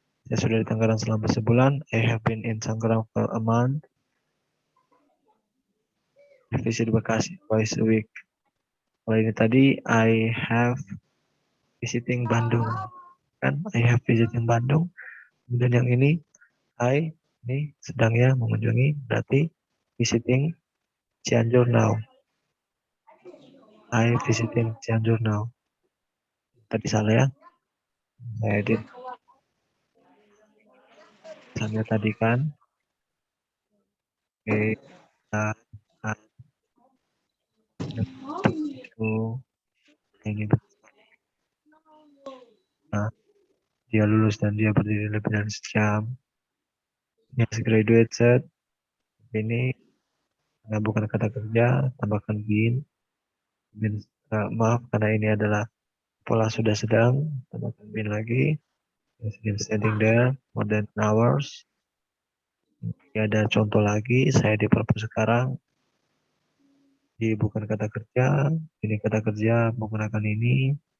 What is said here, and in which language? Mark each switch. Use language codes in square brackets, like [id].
[id] Saya sudah di Tangerang selama sebulan. [en] I have been in Tangerang for a month. I visit Bekasi twice a week. [id] Kalau ini tadi, [en] I have visiting Bandung. Kan, I have visiting Bandung. [id] Kemudian yang ini sedang ya mengunjungi, berarti [en] visiting Cianjur now. I visiting Cianjur now. [id] Tadi salah ya. Saya edit. Misalnya tadi kan. Oke. Nah, itu ini. Nah, dia lulus dan dia berdiri lebih dari sejam. [en] Yes, graduated. [id] Ini bukan kata kerja, tambahkan been. Maaf, karena ini adalah pola sudah sedang, tambahkan been lagi. [en] Has been standing there more than hours. [id] Ini ada contoh lagi, saya di perpus sekarang. Di bukan kata kerja, ini kata kerja menggunakan ini.